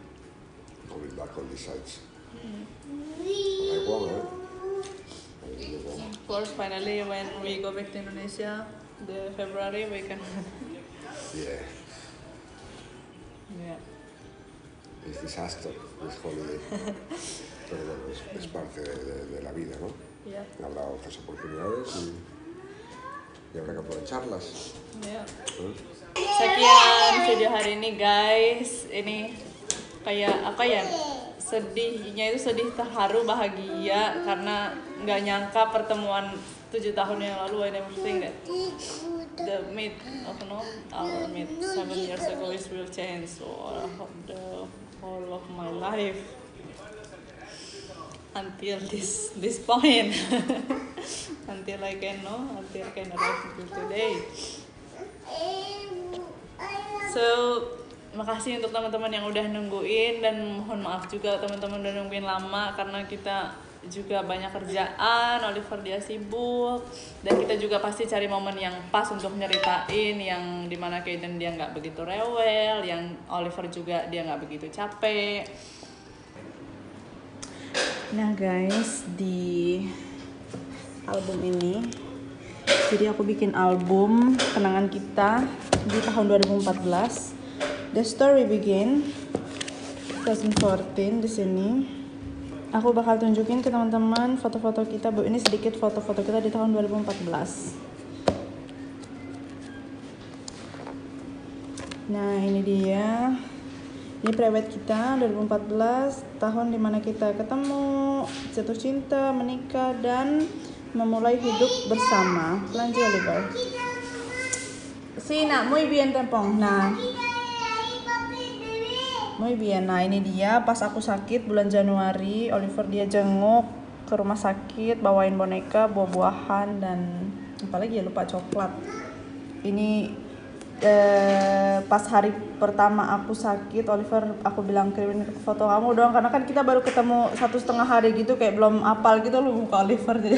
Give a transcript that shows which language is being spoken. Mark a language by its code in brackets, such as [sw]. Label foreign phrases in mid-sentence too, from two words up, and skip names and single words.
[en] Coming back on these sides. I won't, Of course, finally, when we go back to Indonesia, the February, we can. Yeah. Yeah. It's disaster, this holiday. [es] Pero bueno, es parte de la vida, ¿no? [en] Yeah. [es] Habrá otras oportunidades y habrá que aprovecharlas. [en] Yeah. [id] Sekian video hari ini, guys. Ini kayak apa ya? Sedihnya itu sedih terharu bahagia karena nggak nyangka pertemuan 7 tahun yang lalu. [en] I never think that the meet our meet 7 years ago is will change the whole of my life until this point. until I can arrive until today. [id] So makasih untuk teman-teman yang udah nungguin, dan mohon maaf juga teman-teman udah nungguin lama karena kita juga banyak kerjaan. Oliver dia sibuk, dan kita juga pasti cari momen yang pas untuk nyeritain yang dimana Kaden dia nggak begitu rewel, yang Oliver juga dia nggak begitu capek. Nah guys, di album ini, jadi aku bikin album kenangan kita di tahun 2014. [en] The story begin 2014 [id] di sini. Aku bakal tunjukin ke teman-teman foto-foto kita. Ini sedikit foto-foto kita di tahun 2014. Nah, ini dia. Ini private kita 2014, tahun dimana kita ketemu, jatuh cinta, menikah, dan memulai hidup bersama. Lanjut, [es] Oliver. Sina, muy bien, Tempong. Nah, muy bien. [id] Nah, ini dia pas aku sakit bulan Januari. Oliver dia jenguk ke rumah sakit, bawain boneka, buah-buahan, dan apalagi ya, lupa, coklat. Ini pas hari pertama aku sakit, Oliver aku bilang kirimin foto kamu dong, karena kan kita baru ketemu 1,5 hari gitu, kayak belum apal gitu loh muka Oliver.